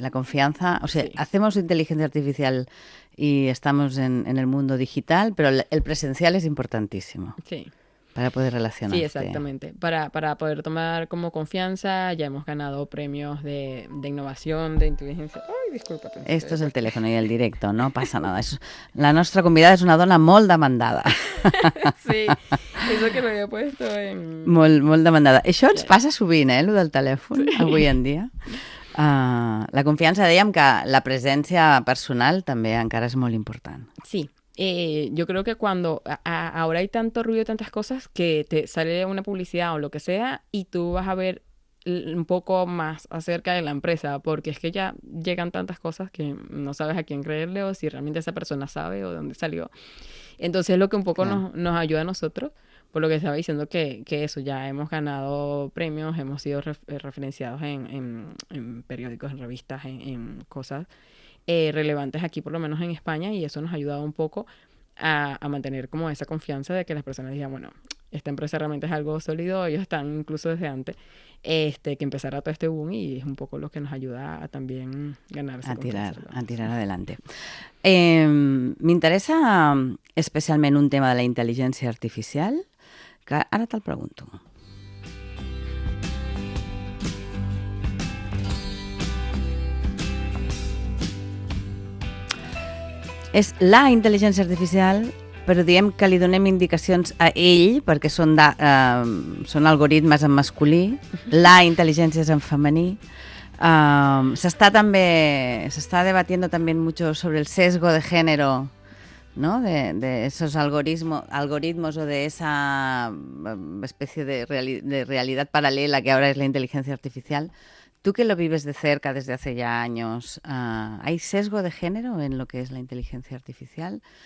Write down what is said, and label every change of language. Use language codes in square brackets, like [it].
[es] la confianza, o sea, sí. hacemos inteligencia artificial y estamos en el mundo digital, pero el presencial es importantísimo. Sí. Para poder relacionarte. Sí, exactamente. Para poder tomar como confianza, ya hemos ganado premios de innovación, de inteligencia. Ay, disculpa. [ca] Esto és el telèfon i el directo, no passa nada. La nostra convidada és una dona molt demandada. [es] Sí, eso que lo había puesto en... [ca] Molt demandada. Això ens passa sovint, el del telèfon, sí. Avui en dia. La confiança, dèiem que la presència personal també encara és molt important. Sí. [es] Yo creo que cuando ahora hay tanto ruido, tantas cosas, que te sale una publicidad o lo que sea y tú vas a ver un poco más acerca de la empresa, porque es que ya llegan tantas cosas que no sabes a quién creerle o si realmente esa persona sabe o de dónde salió. Entonces lo que un poco nos ayuda a nosotros, por lo que estaba diciendo que eso, ya hemos ganado premios, hemos sido referenciados en periódicos, en revistas, en cosas relevantes aquí, por lo menos en España, y eso nos ha ayudado un poco a mantener como esa confianza de que las personas digan, bueno, esta empresa realmente es algo sólido, ellos están incluso desde antes que empezara todo este boom y es un poco lo que nos ayuda a también ganar esa confianza. A tirar adelante. [ca] M'interessa especialment un tema de la intel·ligència artificial, que ara te'l pregunto. És la intel·ligència artificial, però diem que li donem indicacions a ell, perquè són algoritmes en masculí, la intel·ligència és en femení. [es] Se está debatiendo también mucho sobre el sesgo de género, ¿no? De esos algoritmos o de esa especie de realidad paralela que ahora es la inteligencia artificial. Tú que lo vives de cerca desde hace ya años, ¿hay sesgo de género en lo que es la inteligencia artificial?